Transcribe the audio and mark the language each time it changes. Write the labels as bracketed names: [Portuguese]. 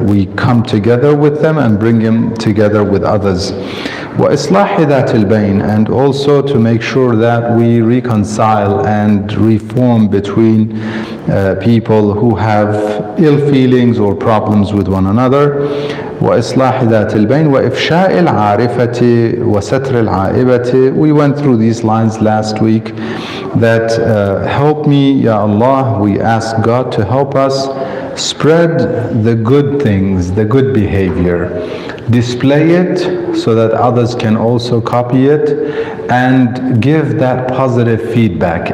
[English] We come together with them and bring them together with others. [Arabic] وإصلاح ذات البين, [English] and also to make sure that we reconcile and reform between people who have ill feelings or problems with one another. [Arabic] وإصلاح ذات البين وإفشاء العارفة وستر العائبة. [English] We went through these lines last week, that help me, Ya Allah, we ask God to help us spread the good things, the good behavior, display it so that others can also copy it, and give that positive feedback.